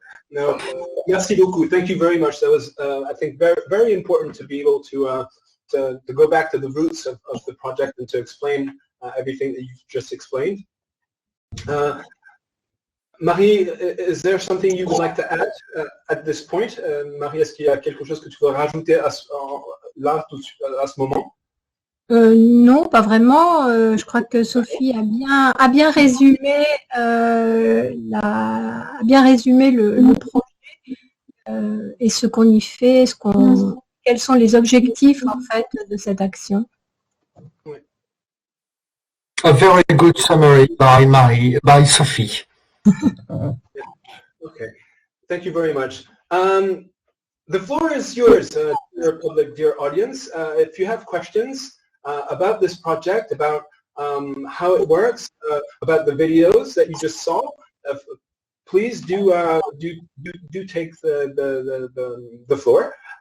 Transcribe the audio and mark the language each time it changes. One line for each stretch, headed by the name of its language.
English: No,
French: merci beaucoup.
English: Thank you very much. That was, I think, very, very important to be able to go back to the roots of the project and to explain everything that you've just explained. Marie, is there something you would like to add at this point?
French: Marie, est-ce qu'il y a quelque chose que tu veux rajouter à ce moment? Non, pas vraiment. Je crois que Sophie a bien résumé le projet et ce qu'on y fait, quels sont les objectifs en fait de cette action.
English: A very good summary by Sophie. Okay, thank you very much. The floor is yours, dear public, dear audience. If you have questions about this project, about how it works, about the videos that you just saw, please do take the floor.